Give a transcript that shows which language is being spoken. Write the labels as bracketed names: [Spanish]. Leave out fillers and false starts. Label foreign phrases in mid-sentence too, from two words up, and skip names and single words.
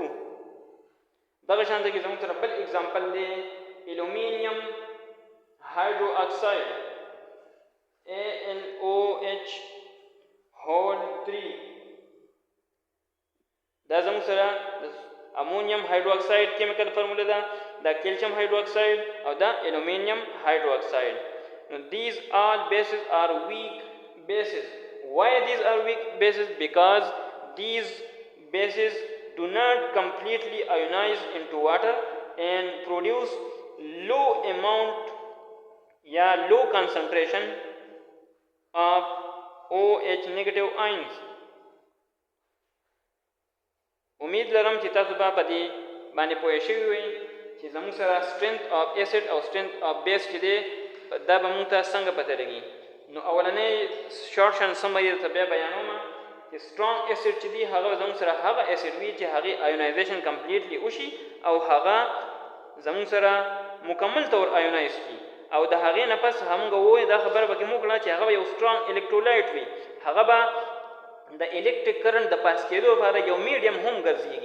[Pashto] دغه شان دی زموږ سره بل ایگزامپل دی [English] aluminium hydroxide, [Pashto] AlOH3. دا زموږ سره [English] ammonium hydroxide chemical formula [Pashto] ده، دا [English] calcium hydroxide [Pashto] او دا [English] aluminium hydroxide. These all bases are weak bases. Why these are weak bases? Because these bases do not completely ionize into water and produce low amount low concentration of OH negative ions. [Pashto] امید لرم چې تاسو به په دې باندې پوه شوي وئ چې زموږ سره [English] strength of acid [Pashto] او [English] strength of base [Pashto] چې دی دا به موږ ته څنګه پته لګي. نو اولنۍ شارټ شان سمري درته بیا بیانومه چې [English] strong acid [Pashto] چې دی هغه زموږ سره هغه acid وي چې هغې [English] ionization completely [Pashto] وشي او هغه زموږ سره مکمل طور آیونایز کړي، او د هغې نه پس همږه ووایو دا خبره به کې موږ کړه چې هغه به یو [English] strong electrolyte [Pashto] وي، هغه به د [English] electric current [Pashto] د پاس کېدو لپاره یو میډیم هم ګرځېږي.